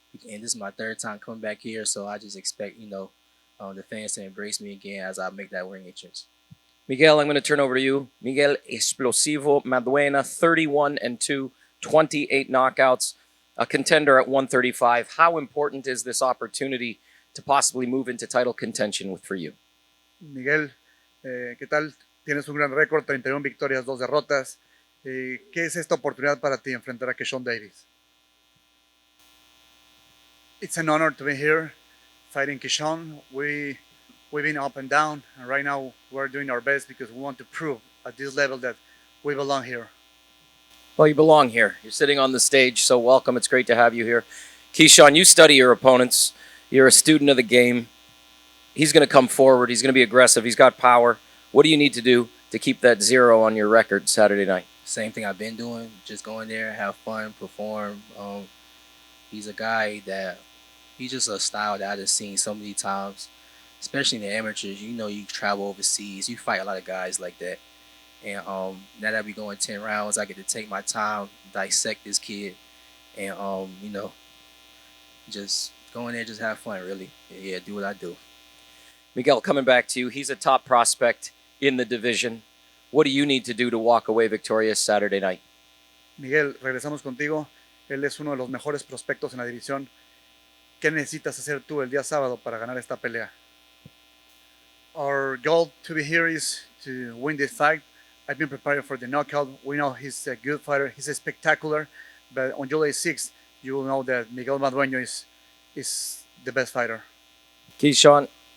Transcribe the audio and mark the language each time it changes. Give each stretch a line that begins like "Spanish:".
English: And this is my 3rd time coming back here, so I just expect, you know, the fans to embrace me again as I make that ring entrance. Miguel, I'm going to turn over to you. Miguel Explosivo Maduena, 31-2, 28 knockouts, a contender at 135. How important is this opportunity to possibly move into title contention for you?
Spanish: Miguel, ¿qué tal? Tienes un gran récord, 31 victorias, 2 derrotas. ¿Qué es esta oportunidad para ti enfrentar a Keyshawn Davis?
English: It's an honor to be here fighting Keyshawn. We've been up and down, and right now we're doing our best because we want to prove at this level that we belong here. Well, you belong here. You're sitting on the stage, so welcome. It's great to have you here. Keyshawn, you study your opponents. You're a student of the game. He's going to come forward. He's going to be aggressive. He's got power. What do you need to do to keep that 0 on your record Saturday night? Same thing I've been doing. Just go in there, have fun, perform. He's a guy that, he's just a style that I've just seen so many times, especially in the amateurs. You know, you travel overseas. You fight a lot of guys like that. And now that we going 10 rounds, I get to take my time, dissect this kid, and, you know, just go in there, just have fun, really. Yeah, do what I do. Miguel, coming back to you, he's a top prospect in the division. What do you need to do to walk away victorious Saturday night?
Spanish: Miguel, regresamos contigo. Él es uno de los mejores prospectos en la división. ¿Qué necesitas hacer tú el día sábado para ganar esta pelea?
English: Our goal to be here is to win this fight. I've been preparing for the knockout. We know he's a good fighter. He's a spectacular. But on July 6th, you will know that Miguel Madueno is the best fighter. Keyshawn,